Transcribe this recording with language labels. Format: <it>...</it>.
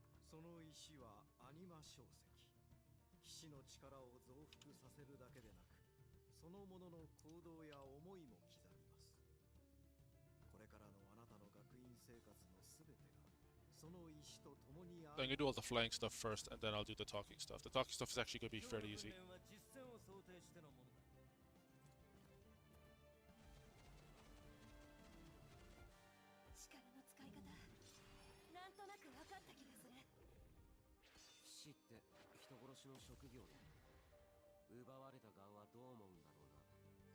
<ja>その石はアニマ小石。騎士の力を増幅させるだけでなく、そのものの行動や思いも刻みます。これからのあなたの学院生活のすべてがその石と共にあ</ja> <en>I'm</en> <ja>る。</ja> <en>gonna do all the flying stuff first, and then I'll do the talking stuff. The talking stuff is actually gonna be fairly easy.</en> <ja>は実戦を想定してのものだ。力の使い方、なんとなく分かった気がする。騎士って人殺しの職業で奪われた側はどう思うんだろうな。</ja>